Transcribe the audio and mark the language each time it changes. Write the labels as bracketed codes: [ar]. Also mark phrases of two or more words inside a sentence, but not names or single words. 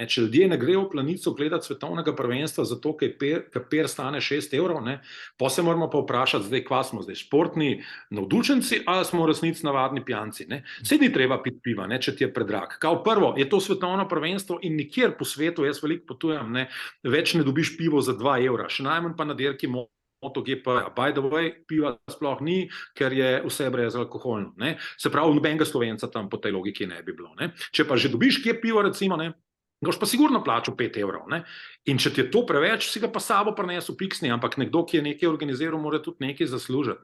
[sl] Če ljudje ne grejo v Planico gledati svetovnega prvenstva zato, ker per stane 6 evrov, ne, pa se moramo pa vprašati, zdaj, kva smo zdaj, športni navdušenci ali smo v resnici navadni pijanci. Ne? Saj ni treba piti piva, ne, če ti je predrag. Kao prvo, je to svetovno prvenstvo in nikjer po svetu, jaz veliko potujem, ne, več ne dobiš pivo za 2 evra, še najmanj pa na dirki MotoGP, [en] by the way, [sl] piva sploh ni, ker je vse brezalkoholno. Ne? Se pravi, nobenega Slovenca tam po tej logiki ne bi bilo. Ne? Če pa že dobiš kje pivo, recimo, ne, ga boš pa sigurno plačal 5 evrov. Ne? In če ti je to preveč, si ga pa sabo prinesel piksni, ampak nekdo, ki je nekaj organiziral, mora tudi nekaj zaslužiti.